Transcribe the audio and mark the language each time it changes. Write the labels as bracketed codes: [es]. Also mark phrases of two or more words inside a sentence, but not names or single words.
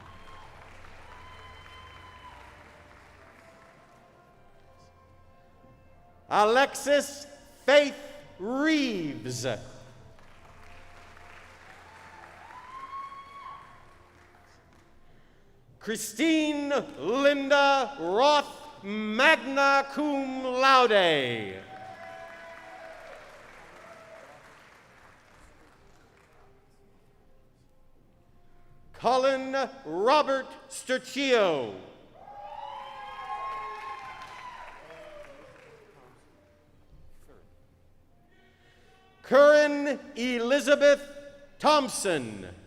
[en] Alexis Faith Reeves. Christine Linda Roth, [la] magna cum laude. [en] Colin Robert Sturcio. Curran Elizabeth Thompson.